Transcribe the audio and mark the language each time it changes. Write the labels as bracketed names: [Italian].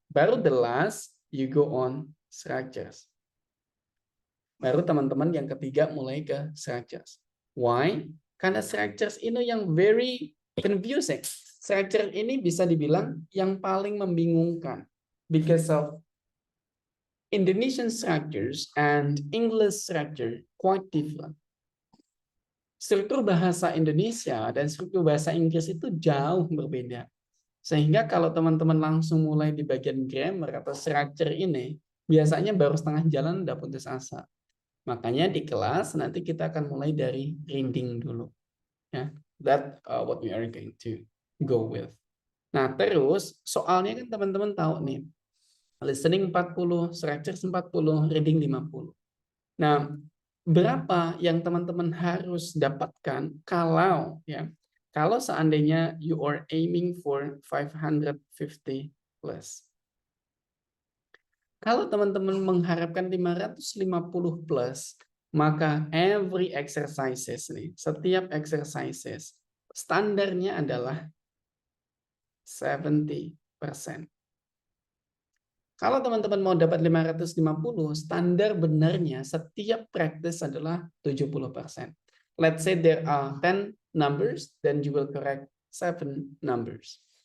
[Indonesian] Baru [English] the last, you go on structures. [Indonesian] Baru teman-teman yang ketiga mulai ke structures. [English] Why? [Indonesian] Karena structures ini yang [English] very confusing. [Indonesian] Structure ini bisa dibilang yang paling membingungkan. [English] Because of Indonesian structures and English structure quite different. [Indonesian] Struktur bahasa Indonesia dan struktur bahasa Inggris itu jauh berbeda. Sehingga kalau teman-teman langsung mulai di bagian grammar atau structure ini, biasanya baru setengah jalan udah putus asa. Makanya di kelas nanti kita akan mulai dari reading dulu. [English] Ya, that what we are going to go with. [Indonesian] Nah, terus soalnya kan teman-teman tahu nih, listening 40, structure 40, reading 50. Nah, berapa yang teman-teman harus dapatkan kalau seandainya [English] you are aiming for 550 plus. [Indonesian] Kalau teman-teman mengharapkan 550 plus, maka [English] every exercises [Indonesian] nih, setiap exercises Standarnya adalah 70%. Kalau teman-teman mau dapat 550, standar benarnya setiap practice adalah 70%. [English] Let's say there are 10 numbers, then you will correct 7 numbers.